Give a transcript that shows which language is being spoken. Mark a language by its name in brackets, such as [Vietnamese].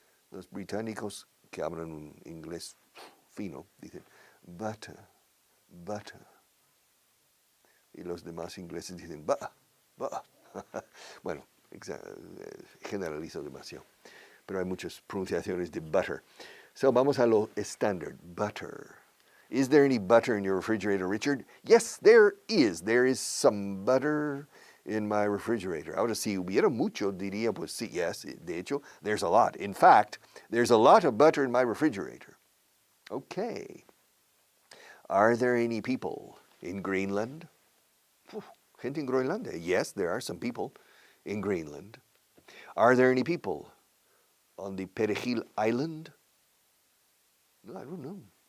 [Spanish] Los británicos que hablan un inglés fino dicen butter, butter. Y los demás ingleses dicen butter. Bueno, generalizo demasiado. Pero hay muchas pronunciaciones de butter. So vamos a lo estándar, butter. [English] Is there any butter in your refrigerator, Richard? Yes, there is. There is some butter in my refrigerator. [Spanish] Ahora, si hubiera mucho, diría, pues sí, yes, de hecho, [English] there's a lot. In fact, there's a lot of butter in my refrigerator. Okay. Are there any people in Greenland? [Spanish] Gente en Groenlandia. [English] Yes, there are some people in Greenland. Are there any people on the Perejil Island? No, I don't know.